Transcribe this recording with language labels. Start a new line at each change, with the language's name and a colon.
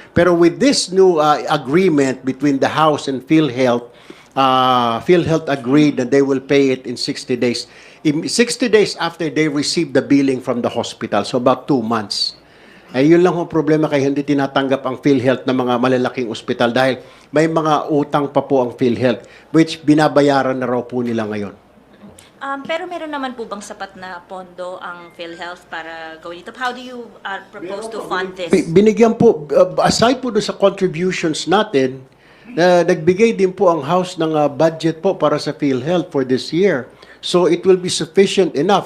English: Pero with this new agreement between the House and PhilHealth, PhilHealth agreed that they will pay it in 60 days. 60 days after they receive the billing from the hospital. So about 2 months.
Filipino: Yun lang ang problema kaya hindi tinatanggap ang PhilHealth ng mga malalaking ospital dahil may mga utang pa po ang PhilHealth which binabayaran na raw po nila ngayon. Pero meron naman po bang sapat na pondo ang PhilHealth para gawin ito?
English: How do you propose to fund this?
Filipino: Binigyan po, aside po doon sa contributions natin, nagbigay din po ang House ng budget po para sa PhilHealth for this year.
English: So it will be sufficient enough.